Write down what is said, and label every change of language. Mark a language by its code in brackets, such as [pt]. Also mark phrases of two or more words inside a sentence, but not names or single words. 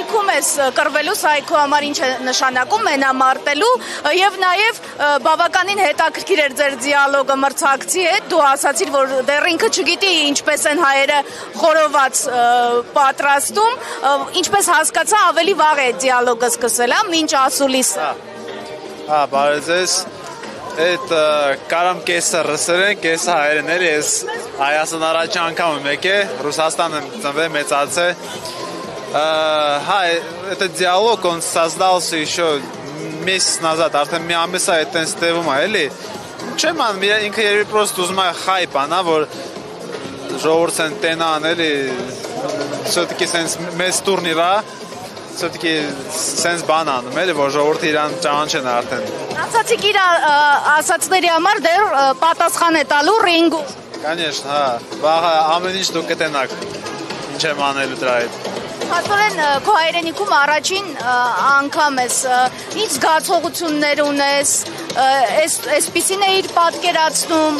[hy] ես կռվելու, սա այգու համար ինչ է նշանակում, մենամարտելու եւ նաեւ բավականին հետաքրքիր էր ձեր դիալոգը մրցակցի հետ, դու ասացիր, որ դեռ ինքը չգիտի ինչպես են հայերը խորոված պատրաստում, ինչպես հասկացա ավելի վաղ է դիալոգը սկսել, մինչ ասուլիսը։ Բարև ձեզ։ Այդ կարամ կեսը ռուսերեն, կեսը հայերեն ես Հայաստան առաջ անգամ եմ եկել, Ռուսաստան եմ ծնվել, մեծացել։ [ru] Этот диалог, он создался еще месяц назад, [hy] արդեն մի ամիս է այդտենց տևում է, էլի։ Չեմ անում, ինքը երևի պրոստ ուզում է հայպ անա, որ ժողովուրդն տենան, էլի, все-таки սենց մեծ տուրնիր է, все-таки սենց բան անում, էլի, որ ժողովուրդը իրան ճանաչեն արդեն։ Ասացիք իր ասացների համար դեռ պատասխան է տալու ռինգում։ Конечно, վաղը ամեն ինչ դուք կտենաք, ինչ եմ անելու դրա հետ։ Հաստորեն քո հայրենիքում առաջին անգամ ես, ինչ զգացողություններ ունես, այսպիսին է իր պատկերացնում։